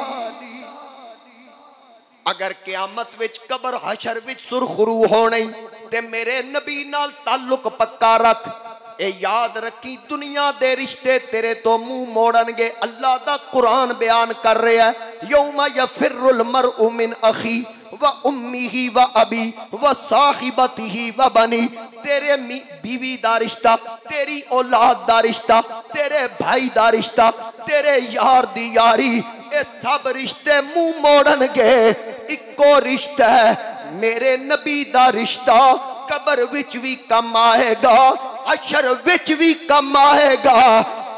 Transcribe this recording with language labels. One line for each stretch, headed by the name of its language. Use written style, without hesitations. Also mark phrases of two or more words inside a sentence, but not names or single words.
Punjabi: اگر قیامت وچ قبر حشر وچ سرخرو ہونے تے میرے نبی نال تعلق پکا رکھ. اے یاد رکھی دنیا دے رشتے تیرے تو منہ موڑنگے. اللہ دا قرآن بیان کر رہا ہے
Arabic: يوما يفر المرء من أخي و أمه و أبي و صاحبته و بني.
Punjabi: تیرے بیوی دا رشتہ، تیری اولاد دا رشتہ، تیرے بھائی دا رشتہ، تیرے یار دی یاری، یہ سب رشتے منہ موڑنگے. اکو رشتہ ہے میرے نبی دا رشتہ، قبر وچ بھی کم آئے گا، حشر وچ بھی کم آئے گا.